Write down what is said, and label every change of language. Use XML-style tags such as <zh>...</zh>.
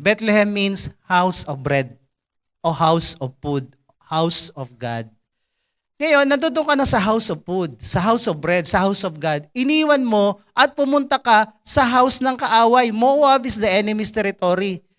<en>Bethlehem means house of bread o house of food, house of God.</en> <tl>Ngayon, nandun ka na sa</tl> <en>house of food, sa house of bread, sa house of God.</en> <tl>Iniwan mo at pumunta ka sa house ng kaaway.</tl> <en>Moab is the enemy's territory.</en>